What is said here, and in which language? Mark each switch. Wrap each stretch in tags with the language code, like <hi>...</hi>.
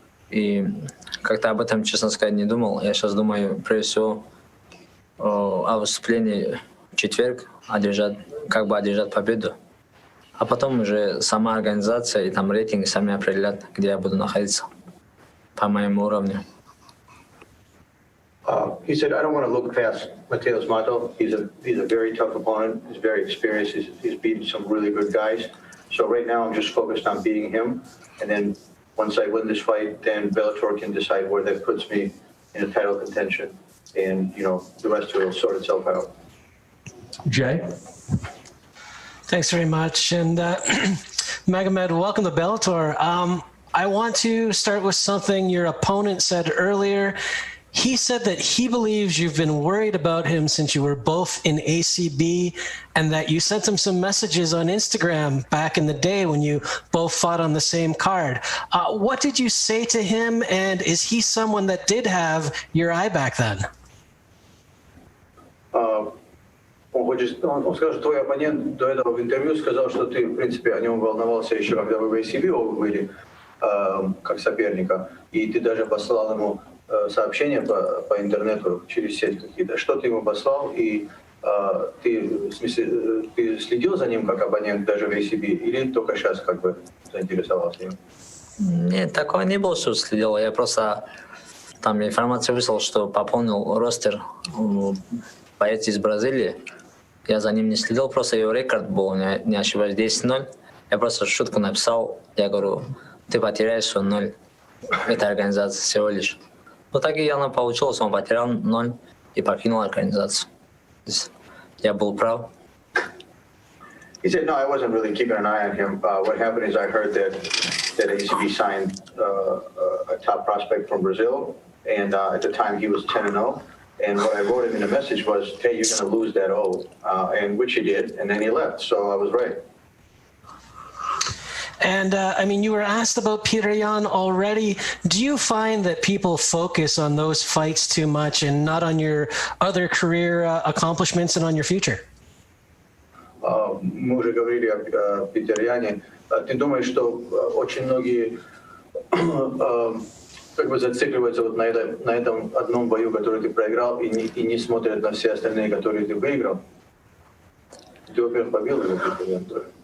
<ru>И как-то об этом, честно сказать, не думал. Я сейчас думаю, прежде всего, о выступлении в четверг, как бы одержать победу. А потом уже сама организация и там рейтинги сами определят, где я буду находиться по моему уровню.</ru> <en>He said, I don't want to look past Matheus Mattos. He's a very tough opponent. He's very experienced. He's beaten some really good guys. So right now I'm just focused on beating him. And then once I win this fight, then Bellator can decide where that puts me in a title contention. And, the rest will sort itself out. Jay? Thanks very much. And Magomed, welcome to Bellator. I want to start with something your opponent said earlier. He said that he believes you've been worried about him since you were both in ACB and that you sent him some messages on Instagram back in the day when you both fought on the same card. What did you say to him, and is he someone that did have your eye back then?</en> <ru>Он скажет, твой оппонент до этого в интервью сказал, что ты, в принципе, о нем волновался еще, когда вы в ACB оба были, как соперника, и ты даже послал ему сообщения по интернету через сеть какие-то. Что ты ему послал, и ты, в смысле, ты следил за ним как оппонент даже в ACB, или только сейчас как бы заинтересовался им? Нет, такого не было, что следил. Я просто там информацию выслал, что пополнил ростер боец из Бразилии. Я за ним не следил, просто его рекорд был, не ошибаюсь, 10-0. Я просто шутку написал, я говорю, ты потеряешь 0 этой организации всего лишь. Вот так и явно получилось, он потерял 0 и покинул организацию. Я был прав.</ru> <en>He said, no, I wasn't really keeping an eye on him. What happened is I heard that ACB signed a top prospect from Brazil, and at the time he was 10-0. And what I wrote him in a message was, hey, you're going to lose that O, and which he did, and then he left. So I was right. And you were asked about Peter Yan already. Do you find that people focus on those fights too much and not on your other career accomplishments and on your future?</en> <ru>Мы уже говорили о Питере Яне. Ты думаешь, что очень многие как бы зацикливаются вот на этом одном бою, который ты проиграл, и не смотрят на все остальные, которые ты выиграл. Ты, во-первых, побил или ты?</ru>